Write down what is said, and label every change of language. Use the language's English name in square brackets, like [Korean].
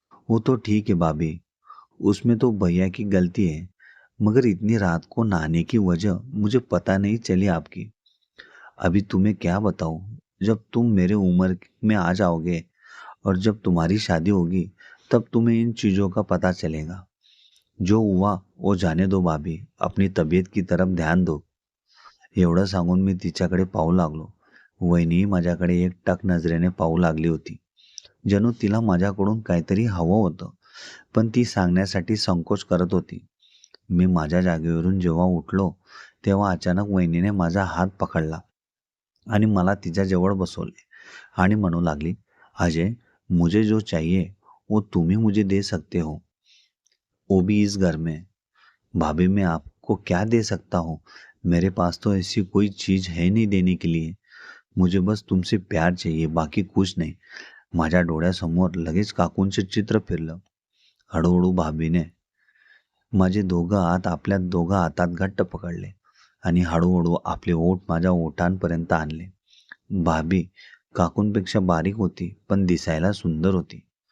[Hindi] वो तो ठीक है भाभी, उसमें तो भैया की गलती है, मगर इतनी रात को नहाने की वजह मुझे पता नहीं चली आपकी। अभी तुम्हें क्या बताऊँ, जब तुम मेरे उम्र में आ जाओगे और जब तुम्हारी शादी होगी तब तुम्हें इन चीज़ों का पता चलेगा। जो हुआ वो जाने दो भाभी, अपनी तब्येत की तरफ ध्यान दो। [Marathi] एवढं सांगून मी तिच्याकडे पाहू लागलो. वहिनी माझ्याकडे एकटाक नजरेने पाहू लागली होती. जणू तिला माझ्याकडून काहीतरी हवं होतं, पण ती सांगण्यासाठी संकोच करत होती. मी माझ्या जागेवरून जेव्हा उठलो तेव्हा अचानक वहिनीने माझा हात पकडला आणि मला तिच्याजवळ बसवले आणि म्हणू लागली, [Hindi] अजय, मुझे जो चाहिए वो तुम ही मुझे दे सकते हो, वो भी इस घर में। भाभी, मैं आपको क्या दे सकता हूँ? मेरे पास तो ऐसी कोई चीज़ है नहीं देने के लिए। मुझे बस तुमसे प्यार चाहिए, बाकी कुछ नाही. [Marathi] माझ्या डोळ्यासमोर लगेच काकूंचे चित्र फिरलं. हळूहळू भाभीने माझे दोघं हात आपल्या दोघं हातात घट्ट पकडले आणि हळूहळू आपले ओठ माझ्या ओठांपर्यंत आणले. भाभी काकूंपेक्षा बारीक होती, पण दिसायला सुंदर होती.